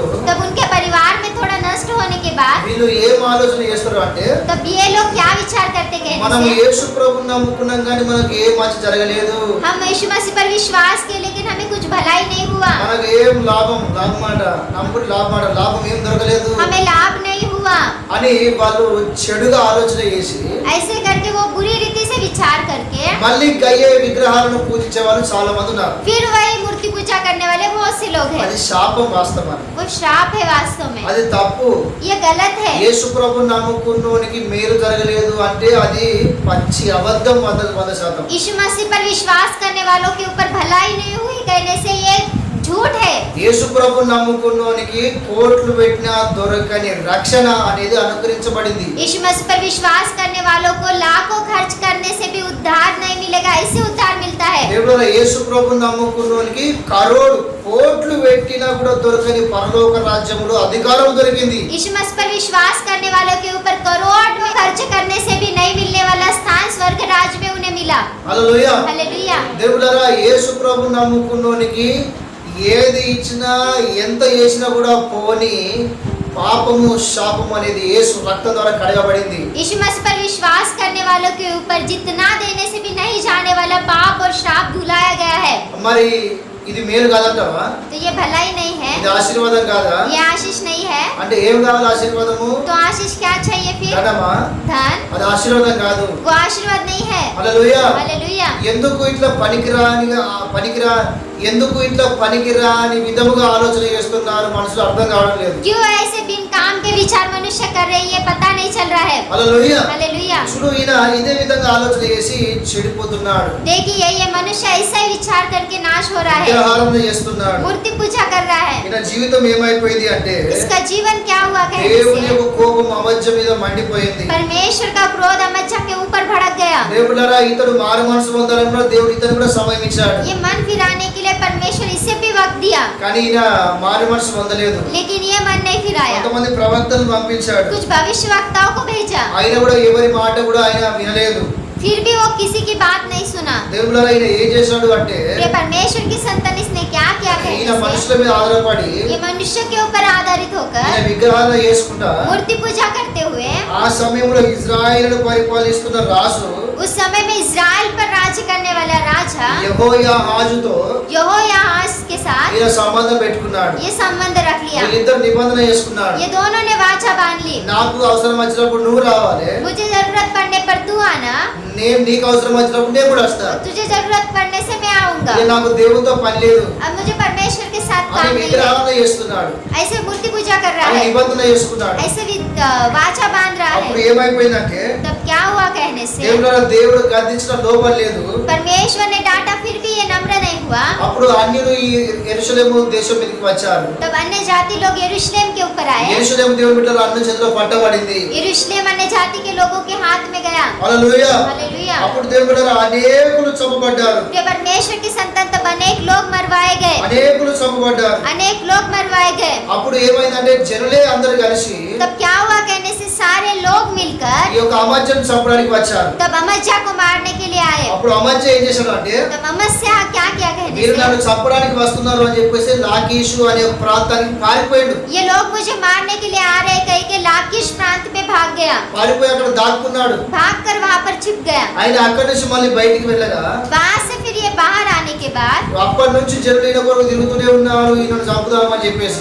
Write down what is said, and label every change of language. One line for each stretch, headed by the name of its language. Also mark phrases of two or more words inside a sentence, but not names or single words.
Hindi: तब उनके परिवार में थोड़ा नष्ट होने के बाद
Telugu: వీళ్ళు ఏం ఆలోచన చేస్తారు అంటే
Hindi: तब ये लोग क्या विचार करते
Telugu: మనం
Hindi: कहने से
Telugu: యేసు ప్రభువుని నమ్ముకున్నాం కానీ మనకు ఏ మంచి జరగలేదు,
Hindi: हम यीशु मसीह पर विश्वास किए लेकिन हमें कुछ भलाई नहीं हुआ,
Telugu: మనకు ఏం లాభం ఏం దొరకలేదు
Hindi: हमें लाभ नहीं हुआ,
Telugu: అని వాళ్ళు చెడుగా ఆలోచన చేసి
Hindi: ऐसे करके वो बुरी रीति से विचार करके
Telugu: మళ్ళీ గయ్యే విగ్రహాలను పూజించే వాళ్ళు చాలా మంది ఉన్నారు.
Hindi: फिर वही मूर्ति पूजा करने वाले बहुत से लोग हैं।
Telugu: అది శాపం వాస్తవానికి.
Hindi: वो श्राप है वास्तव में,
Telugu: అది తప్పు.
Hindi: ये गलत है।
Telugu: యేసు ప్రభువుని నమ్ముకున్నోనికి మేలు జరగలేదు అంటే అది పచ్చి అబద్ధం 100%.
Hindi: यीशु मसीह पर विश्वास करने वालों के ऊपर भलाई नहीं हुई कहने से ये झूठ है।
Telugu: యేసు ప్రభువుని నమ్ముకున్నోనికి కోట్లు పెట్టినా దొరకని రక్షణ అనేది అనుగ్రహించబడింది.
Hindi: यीशु मसीह पर विश्वास करने वालों को लाखों खर्च करने से भी उद्धार नहीं मिलेगा, ऐसे उद्धार मिलता है।
Telugu: దేవుడా యేసు ప్రభువుని నమ్ముకున్నోనికి కోట్లు పెట్టినా కూడా దొరకని పరలోక రాజ్యములో అధికారం దొరికింది.
Hindi: यीशु मसीह पर विश्वास करने वालों के ऊपर करोड़ में खर्च करने से भी नहीं मिलने वाला स्थान स्वर्ग राज्य में उन्हें मिला।
Telugu: హల్లెలూయా.
Hindi: हालेलुया।
Telugu: దేవుడారా యేసు ప్రభువుని నమ్ముకున్నోనికి ఏది ఇచ్చినా ఎంత చేసినా కూడా పోని పాపము శాపము అనేది యేసు రక్తం ద్వారా కడగబడింది.
Hindi: यीशु मसीह पर विश्वास करने वालों के ऊपर जितना देने से भी नहीं जाने वाला पाप और श्राप धुलाया गया है।
Telugu: మరి ఇది మేలు కాదంటావా?
Hindi: तो ये भलाई नहीं है,
Telugu: ఇది ఆశీర్వాదం కాదా?
Hindi: ये आशीष नहीं है।
Telugu: అంటే ఏం కావాలి ఆశీర్వాదము?
Hindi: तो आशीष क्या चाहिए फिर?
Telugu: ధనమా?
Hindi: धन?
Telugu: అది ఆశీర్వాదం కాదు.
Hindi: वो आशीर्वाद नहीं है।
Telugu: హల్లెలూయా.
Hindi: हालेलुया।
Telugu: ఎందుకు ఇట్లా పనికిరాని విధముగా ఆలోచన చేస్తున్నారు మనసులో అర్థం కావడం లేదు.
Hindi: क्यों ऐसे बिन काम के विचार मनुष्य कर रहे हैं, ये पता नहीं चल रहा है।
Telugu: హల్లెలూయా.
Hindi: हालेलुया।
Telugu: చూడు ఈయన ఇదే విధంగా ఆలోచన చేసి చెడిపోతున్నాడు.
Hindi: देखिए ये मनुष्य ऐसा ही विचार करके नाश हो रहा है,
Telugu: విగ్రహారాధన చేస్తున్నాడు.
Hindi: मूर्ति पूजा कर रहा है।
Telugu: ఈయన జీవితం ఏమైపోయింది అంటే
Hindi: इसका जीवन क्या हुआ कहने
Telugu: దేవుని
Hindi: से
Telugu: యొక్క కోపం అమధ్య మీద మండిపోయింది.
Hindi: परमेश्वर का क्रोध अमज्जा के ऊपर भड़क गया।
Telugu: దేవుడారా ఇతడు మారు మనసు పొందాలన్నా దేవుడు ఇతను కూడా సమయం ఇచ్చాడు.
Hindi: ये मन फिराने के लिए परमेश्वर इसे भी वक्त दिया,
Telugu: కానీ ఈయన మారు మనసు పొందలేదు.
Hindi: लेकिन ये मन नहीं फिराया।
Telugu: కొంతమంది ప్రవక్తలను పంపించాడు.
Hindi: कुछ भविष्यवक्ताओं को भेजा,
Telugu: ఆయన కూడా ఎవరి మాట కూడా ఆయన వినలేదు.
Hindi: फिर भी वो किसी की बात नहीं सुना।
Telugu: దేవుడారా ఈయన ఏం చేశాడు అంటే
Hindi: ये परमेश्वर की संतान इसने क्या किया
Telugu: ఈయన
Hindi: कहने से
Telugu: మనుషుల మీద ఆధారపడి
Hindi: ये मनुष्य के ऊपर आधारित होकर
Telugu: ఈయన విగ్రహాలు చేసుకుంటా
Hindi: मूर्ति पूजा करते हुए
Telugu: ఆ సమయంలో ఇజ్రాయేలును పరిపాలిస్తున్న రాజు
Hindi: उस समय में इजराइल पर राज्य करने वाला राजा
Telugu: యెహోయాహాజుతో
Hindi: यहोयाहाज के साथ
Telugu: ఈయన సంబంధం పెట్టుకున్నాడు.
Hindi: ये संबंध रख लिया।
Telugu: వీళ్ళిద్దరు నిబంధన చేసుకున్నాడు.
Hindi: ये दोनों ने वाचा बांध ली।
Telugu: నాకు అవసరం వచ్చినప్పుడు నువ్వు రావాలి,
Hindi: मुझे जरूरत पड़ने पर तू आना,
Telugu: నేను నీకు అవసరం వచ్చినప్పుడు నేను కూడా వస్తాను.
Hindi: तुझे जरूरत पड़ने से मैं आऊंगा।
Telugu: ఇక నాకు దేవునితో పని లేదు
Hindi: अब मुझे परमेश्वर के साथ
Telugu: అని
Hindi: काम नहीं है।
Telugu: విగ్రహాలను చేస్తున్నాడు,
Hindi: ऐसे मूर्ति पूजा कर रहा
Telugu: అని
Hindi: है,
Telugu: నిబంధన చేసుకున్నాడు.
Hindi: ऐसे वाचा बांध रहा
Telugu: అప్పుడు
Hindi: है।
Telugu: ఏమైపోయిందంటే
Hindi: तब क्या हुआ कहने से
Telugu: దేవుడు గద్దించిన లోపం లేదు.
Hindi: परमेश्वर ने डांटा फिर भी ये नम्र नहीं हुआ।
Telugu: అప్పుడు అన్యులు ఈ యెరూషలేము దేశం మీదకి వచ్చారు.
Hindi: तब अन्य जाति लोग यरूशलेम के ऊपर आए।
Telugu: యెరూషలేము దేవుని బిడ్డలు అన్యుల చేతిలో పట్టబడింది.
Hindi: यरूशलेम अन्य जाति के लोगों के हाथ में गया।
Telugu: హల్లెలూయా.
Hindi: हालेलुया।
Telugu: అప్పుడు దేవుని బిడ్డలు అనేకులు చంపబడ్డారు,
Hindi: ये परमेश्वर की संतान तब अनेक लोग मरवाए गए,
Telugu: అనేకులు చంపబడ్డారు.
Hindi: अनेक लोग मरवाए गए।
Telugu: అప్పుడు ఏమైందంటే జనులే అందరూ కలిసి
Hindi: तब क्या हुआ कहने से सारे लोग मिलकर
Telugu: ఈ యొక్క అమజ్జను చంపడానికి వచ్చారు.
Hindi: तब अमस्या को मारने के लिए आए।
Telugu: అప్పుడు అమజ్జ ఏం చేశాడు అంటే,
Hindi: तब अमस्या क्या किया कहने
Telugu: మీరు
Hindi: से
Telugu: నన్ను చంపడానికి వస్తున్నారు అని చెప్పేసి లాకీషు అనే ఒక ప్రాంతానికి పారిపోయాడు.
Hindi: ये लोग मुझे मारने के लिए आ रहे कह के लाकीश प्रांत में भाग गया।
Telugu: పారిపోయి అక్కడ దాక్కున్నాడు.
Hindi: भागकर वहां पर छिप गया।
Telugu: ఆయన అక్కడి నుంచి మళ్ళీ బయటికి వెళ్ళగా
Hindi: वहां से फिर ये बाहर आने के बाद
Telugu: అప్పటి నుంచి జనులు ఈయన కొరకు తిరుగుతూనే ఉన్నారు, ఈయనను చంపుదామని చెప్పేసి.